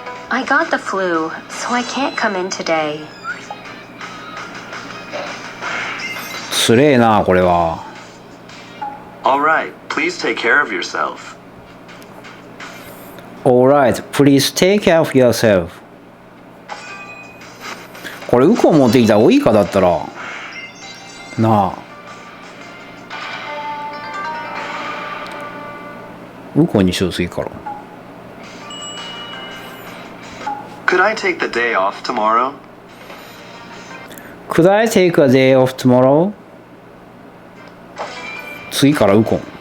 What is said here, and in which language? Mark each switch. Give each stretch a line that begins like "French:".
English: I got the flu, so I can't come in today.
Japanese: つれえな、これは。
English: Alright, please take care of yourself. Alright, please take care of yourself.
Japanese: これウコン持ってきた方がいいかだったらなあ。ウコンにしよう次から。
English: Could I take the day off tomorrow? Could I take a day off tomorrow?
Japanese: 次からウコン。